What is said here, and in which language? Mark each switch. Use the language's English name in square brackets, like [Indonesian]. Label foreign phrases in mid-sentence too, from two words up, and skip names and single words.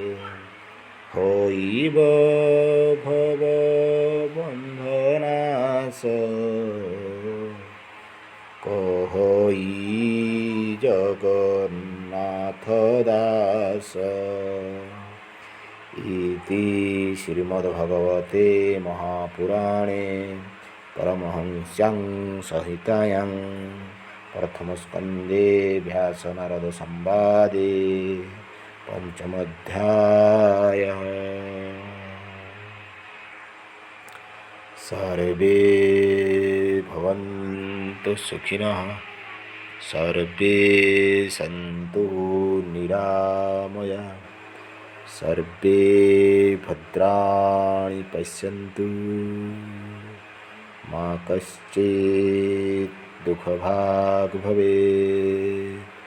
[Odia] ହୋଇବ ଭବ ବନ୍ଧନାଶ କହଇ ଜଗନ୍ନାଥ ଦାସ। [Sanskrit] इति श्रीमद्भगवते महापुराणे परमहंस्यां संहितायां प्रथमस्कन्धे व्यास नारद संवादे पञ्चमोऽध्यायः। सर्वे भवन्तु सुखिनः, सर्वे सन्तु निरामया, सर्वे भद्राणि पश्यन्तु, मा कश्चित् दुःखभाग् भवेत्।